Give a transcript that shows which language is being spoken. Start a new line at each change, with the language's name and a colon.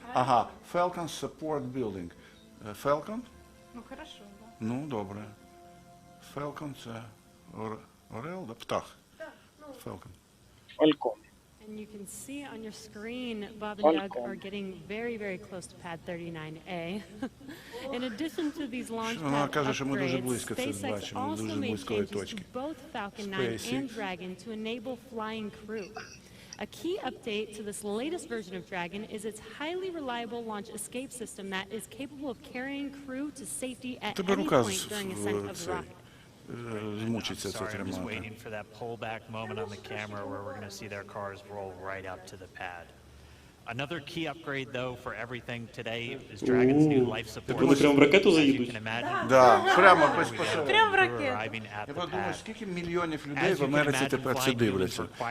Ukrainian: Ага, Falcon Support Building. Falcon?
Russian: Ну, хорошо, да.
Ukrainian: Ну, добре. Falcon – це орел, да? Птах. Falcon. Falcon.
English: And you can see on your screen, Bob and Doug are getting very, very close to pad 39A. In addition to these launch pad upgrades, SpaceX also made changes to both Falcon 9 and Dragon to enable flying crew. A key update to this latest version of Dragon is its highly reliable launch escape system that is capable of carrying crew to safety at any point during ascent of the rocket.
Ukrainian: Змучиться це
English: Sorry, I'm just
Ukrainian: тримати.
English: waiting for that pullback moment on the camera where we're going to see their cars roll right up to the pad. Another key upgrade, though, for everything today is Dragon's new life support.
Ukrainian: Вони прямо в ракету заїдуть? Да, прямо безпосередньо. Прямо в ракету. Я подумав, скільки мільйонів людей в Америці тепер це дивляться.